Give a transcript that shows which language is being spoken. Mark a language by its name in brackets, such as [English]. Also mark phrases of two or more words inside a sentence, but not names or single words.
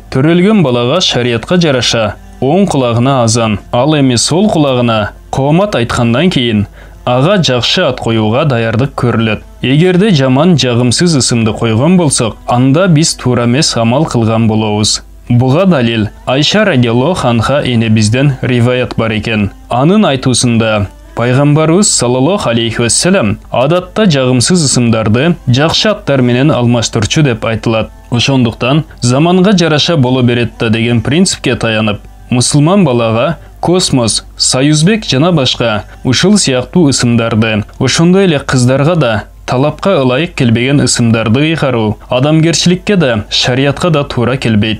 [Kyrgyz] Төрөлгөн балага шариятка жараша оң кулагына азан, ал эми сол кулагына коомат айткандан кийин ага жакшы ат коюуга даярдык көрүлөт. Эгерде жаман жагымсыз ысымды койгон болсок, анда биз туура эмес амал кылган болобуз. Буга далил Айша [Arabic] رضي الله عنها [Kyrgyz] энебизден риваят бар экен. Анын айтуусунда Пайгамбарыбыз [Arabic] صلى الله عليه وسلم [Kyrgyz] адатта жагымсыз ысымдарды жакшы аттар менен алмаштырчу деп айтылат. Ошондуктан заманга жараша боло берет да деген принципке таянып, мусулман балага космос, союзбек жана башка ушул сыяктуу ысымдарды, ошондой эле кыздарга да талапка ылайык келбеген ысымдарды ыйгаруу адамгерчиликке да, шариятка да туура келбейт.